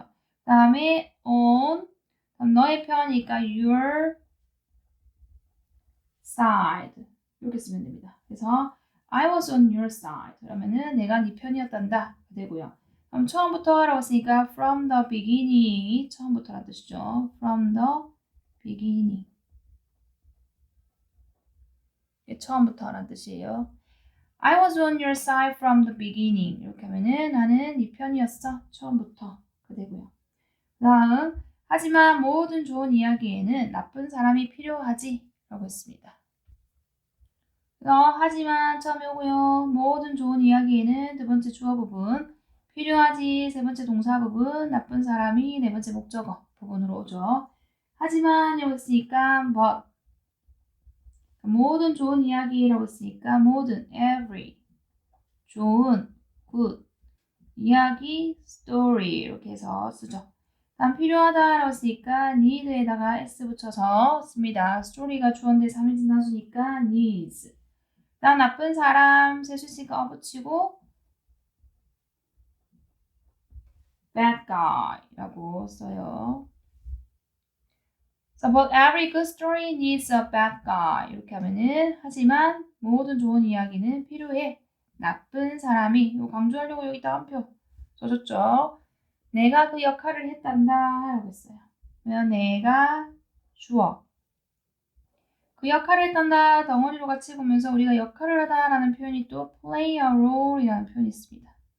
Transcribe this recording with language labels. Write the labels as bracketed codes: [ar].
[ko] 그 다음에 on 그럼 너의 편이니까 [en] your side [ko] 이렇게 쓰면 됩니다. 그래서 [en] I was on your side [ko] 그러면은 내가 네 편이었단다 되고요. 그럼 처음부터 하라고 했으니까 [en] from the beginning [ko] 처음부터라는 뜻이죠. [en] from the beginning [ko] 처음부터라는 뜻이에요. [en] I was on your side from the beginning [ko] 이렇게 하면은 나는 네 편이었어 처음부터 되고요. 다음 하지만 모든 좋은 이야기에는 나쁜 사람이 필요하지 라고 했습니다. 하지만 처음에 오고요. 모든 좋은 이야기에는 두 번째 주어 부분 필요하지 세 번째 동사 부분 나쁜 사람이 네 번째 목적어 부분으로 오죠. 하지만 여기 있으니까 but 모든 좋은 이야기라고 했으니까 모든 every 좋은 good 이야기 story 이렇게 해서 쓰죠. 다음 필요하다라고 했으니까 need에다가 s 붙여서 씁니다. story가 주어인데 3인 진화수니까 needs 난 나쁜 사람 셀 수 있으니까 붙이고 [en] bad guy [ko] 라고 써요. [en] So, but every good story needs a bad guy. [ko] 이렇게 하면은 하지만 모든 좋은 이야기는 필요해. 나쁜 사람이 이거 강조하려고 여기다 한 표 써줬죠. 내가 그 역할을 했단다 라고 했어요. 그러면 내가 주어 그 역할을 했단다 덩어리로 같이 보면서 우리가 역할을 하다 라는 표현이 또 [en] play a role [ko] 이라는 표현이 있습니다.